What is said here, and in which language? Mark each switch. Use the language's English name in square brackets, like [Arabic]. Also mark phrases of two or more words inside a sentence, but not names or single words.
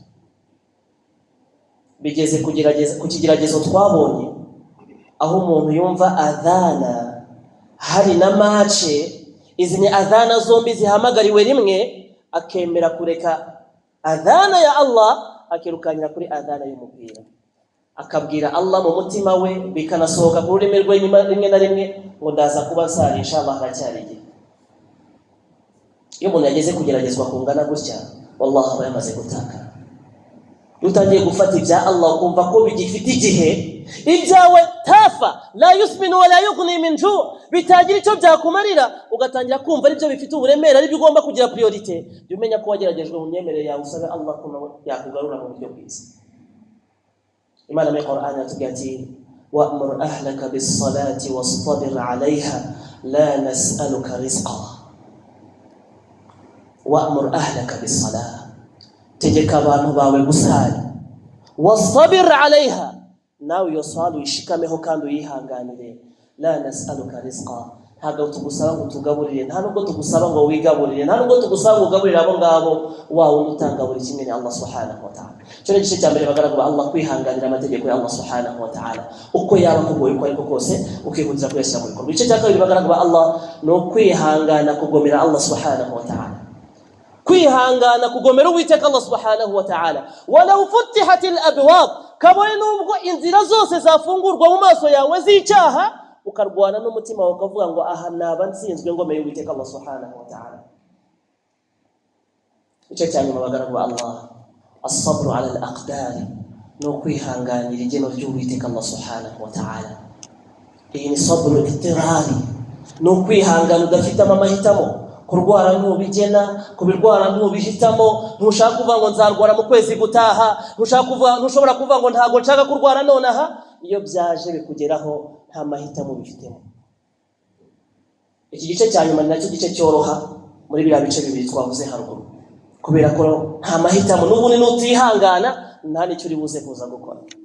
[Kinyarwanda] Bigeze ku kigeragezo twabonye aho umuntu yumva adhana hari na mace, izi ni adhana zombi zihamagariwe rimwe, akemera kureka adhana ya Allah akirukanyira kuri adhana y'umupira, akabwira Allah mu mutima we, bikanasohoka ku rurimi rwe rimwe na rimwe ngo ndaza kuba nsari inshallah haracyari igihe. Iyo umuntu yageze kugeragezwa kungana gutya, wallahi aba yamaze gutaka. Utangiye gufata ibya Allah ukumva ko bigifite igihe, ibyawe tafa [Arabic] لا يسمن ولا يغني من جوع', [Kinyarwanda] bitagira icyo byakumarira, ugatangira kumva ari byo bifite uburemere, ari byo ugomba kugira priorite. Jya umenya ko wageragejwe mu myemerere yawe, usabe Allah ko yakugarura mu buryo bwiza. Imana mu Qur'an yatubwiye ati [Arabic] وأمر أهلك بالصلاة واصطبر عليها لا نسألك رزقا. وأمر أهلك بالصلاة, [Kinyarwanda] tegeka abantu bawe gusari, [Arabic] واصطبر عليها, [Kinyarwanda] nawe iyo sala uyishikameho kandi uyihanganire. [Arabic] لا نسألك رزقا, [Kinyarwanda] ntabwo tugusaba ngo tugaburire, nta nubwo tugusaba ngo wigaburire, nta nubwo tugusaba ngo ugaburire abo ngabo, wawe utanga buri kimwe ni Allah [Arabic] سبحانه وتعالى. [Kinyarwanda] Cyo gice cya mbere bagaragu ba Allah, kwihanganira amategeko ya Allah [Arabic] سبحانه وتعالى, [Kinyarwanda] uko yaba kugoye uko ariko kose ukihutira kuyashyira mu bikorwa. Igice cya kabiri bagaragu ba Allah, no kwihangana kugomera Allah [Arabic] سبحانه وتعالى, [Kinyarwanda] kwihangana kugomera Uwiteka Allah [Arabic] سبحانه وتعالى. ولو فتحت الأبواب, [Kinyarwanda] kabone nubwo inzira zose zafungurwa mu maso yawe z'icyaha, ukarwana n'umutima wawe ukavuga ngo aha naba nsinzwe ngomeye Uwiteka Allah [Arabic] سبحانه وتعالى. [Kinyarwanda] Icyo cyane bagaragu ba Allah, [Arabic] الصبر على الأقدار, [Kinyarwanda] no kwihanganira igeno ry'Uwiteka Allah [Arabic] سبحانه وتعالى. [Kinyarwanda] Iyi ni [Arabic] صبر اضطراري, [Kinyarwanda] no kwihangana udafite amahitamo. Kurwara ntubigena, kubirwara ntubihitamo, ntushaka kuvuga ngo nzarwara mu kwezi gutaha, ntushobora kuvuga ngo ntago nshaka kurwara nonaha. Iyo byaje bikugeraho nta mahitamo bifitemo. Iki gice cya nyuma nacyo gice cyoroha muri biriya bice bibiri twavuze haruguru, kubera ko nta mahitamo, n'ubundi nutihangana nta nicyo uri buze kuza gukora.